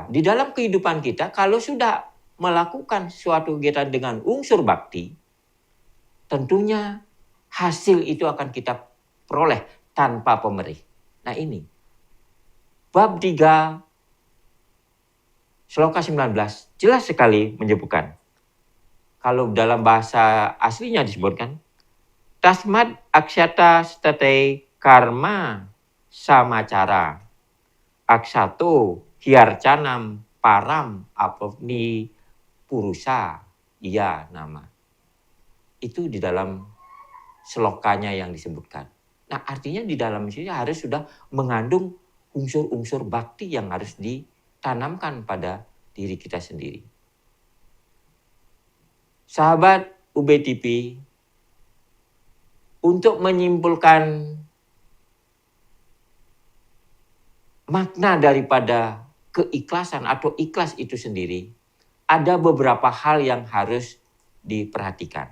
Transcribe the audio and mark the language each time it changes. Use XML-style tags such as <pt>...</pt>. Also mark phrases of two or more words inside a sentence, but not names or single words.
<id>Di dalam kehidupan kita, kalau sudah melakukan suatu kegiatan dengan unsur bakti, tentunya hasil itu akan kita peroleh tanpa pemerih. Nah ini, bab 3, sloka 19, jelas sekali menyebutkan. kalau dalam bahasa aslinya disebutkan,</id> <sa>tasmat aksyata state karma samacara aksato hiarcanam param apavni purusa iya nama.</sa> <id>Itu di dalam selokanya yang disebutkan. Nah, artinya di dalam sini harus sudah mengandung unsur-unsur bakti yang harus ditanamkan pada diri kita sendiri. Sahabat UBTP, untuk menyimpulkan makna daripada keikhlasan atau ikhlas itu sendiri, ada beberapa hal yang harus diperhatikan.</id>